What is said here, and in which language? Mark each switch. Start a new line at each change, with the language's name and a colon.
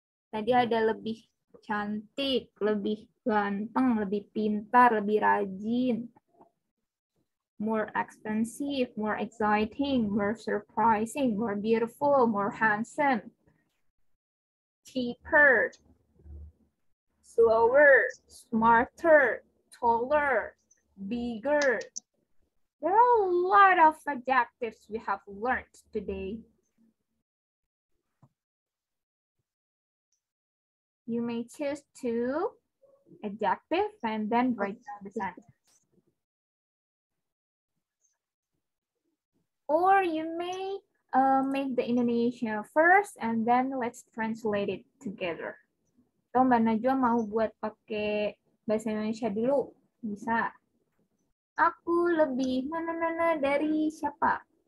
Indonesian: Tadi ada lebih cantik, lebih ganteng, lebih pintar, lebih rajin.
English: More expensive, more exciting, more surprising, more beautiful, more handsome. Cheaper, slower, smarter, taller, bigger. There are a lot of adjectives we have learned today. You may choose 2 adjectives and then write down the sentence. Or you may make the Indonesia first and then let's translate it together.
Indonesian: Atau Mbak Najwa mau buat pakai bahasa Indonesia dulu? Bisa. Aku lebih mana-mana dari siapa?